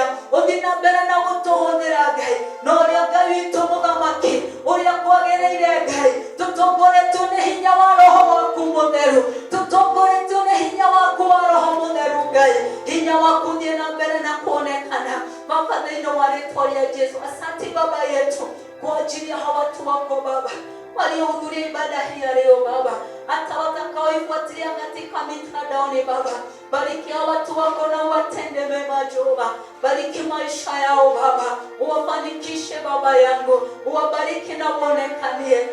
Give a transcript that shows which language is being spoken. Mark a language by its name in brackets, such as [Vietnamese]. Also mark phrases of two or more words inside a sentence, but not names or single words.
[Kikuyu] Ũthiĩ na mbere na gũtũhũthĩra Ngai, na ũrĩa Ngai witũ mũthamaki ũrĩa kwagĩrĩire Ngai. Tũtongoretwo nĩ hinya wa Roho waku mũtheru, tũtongoretwo nĩ hinya waku wa Roho mũtheru Ngai. Hinya waku thiĩ na mbere na kuonekana Baba thĩinĩ wa rĩĩtwa rĩa Jesũ. [Swahili] Asante Baba yetu kwa ajili ya hawa watu wako Baba waliohudhuria ibada hii ya leo Baba, hata watakaoifuatilia katika mitandaoni Baba. Bariki hao watu wako na uwatende mema Jehova. Bariki maisha yao Baba, uwafanikishe Baba yangu, uwabariki na uonekanie.